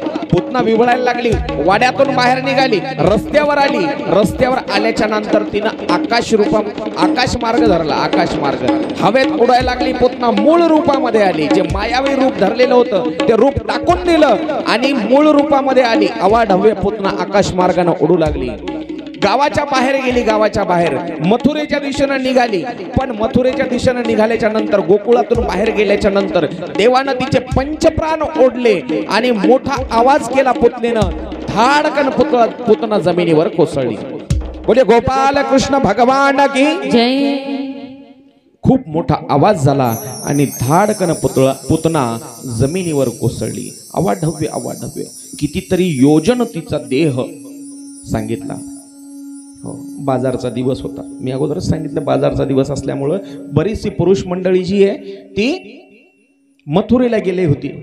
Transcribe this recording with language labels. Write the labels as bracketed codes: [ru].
[mr] पुतना विव्हळायला लागली, वाड्यातून बाहेर निघाली, रस्त्यावर आली। रस्त्यावर आल्याच्या नंतर तिनं आकाश मार्ग धरला, आकाश मार्ग हवेत उडायला लागली। पुतना मूळ रूपामध्ये आली, जे मायावी रूप धरलेलं होतं ते रूप टाकून दिलं आणि मूळ रूपामध्ये आली। अवाढव्य पुतना आकाश मार्गाने उडू लागली। गावाच्या बाहेर गेली, गावाच्या बाहेर मथुरेच्या दिशेने निघाली। पण मथुरेच्या दिशेने निघाल्याच्या नंतर, गोकुळातून बाहेर गेल्याच्या नंतर देवानं तिचे पंचप्राण ओढले आणि मोठा आवाज केला पुतनेनं, धाडकन पुतना जमिनीवर कोसळली। [hi] बोले गोपाल कृष्ण भगवान की जय। [mr] खूप मोठा आवाज झाला आणि धाडकन पुतना जमिनीवर कोसळली। अवाढव्य कितीतरी योजन तिचा देह सांगितला। हो, बाजारचा दिवस होता, मी अगोदरच सांगितलं बाजारचा दिवस असल्यामुळं बरीचशी पुरुष मंडळी जी आहे ती मथुरेला गेली होती।